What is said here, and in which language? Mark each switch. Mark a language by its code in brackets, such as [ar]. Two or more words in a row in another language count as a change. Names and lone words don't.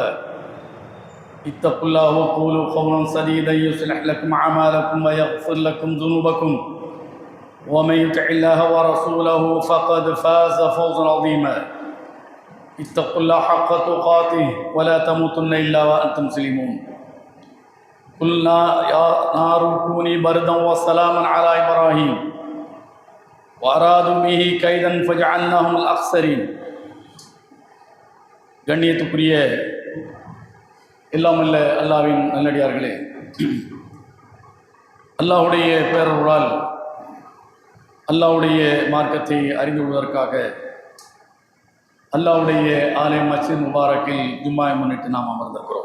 [ar] اتقوا الله وقولوا قولا سديدا يصلح لكم أعمالكم ويغفر لكم ذنوبكم، ومن يطع الله ورسوله فقد فاز فوزا عظيما. اتقوا الله حق تقاته ولا تموتن إلا وأنتم مسلمون. قلنا يا نار كوني بردا وسلاما على إبراهيم وأرادوا به كيدا فجعلناهم الأخسرين. [ta] கண்ணியத்துக்குரிய எல்லாம் அல்ல அல்லாஹ்வின் நல்லடியார்களே, அல்லாஹ்வுடைய பேரருளால் அல்லாஹ்வுடைய மார்க்கத்தை அறிந்து கொள்வதற்காக அல்லாஹ்வுடைய ஆலயம் மஸ்ஜித் முபாரக்கில் ஜும்மாவை முன்னிட்டு நாம் அமர்ந்திருக்கிறோம்.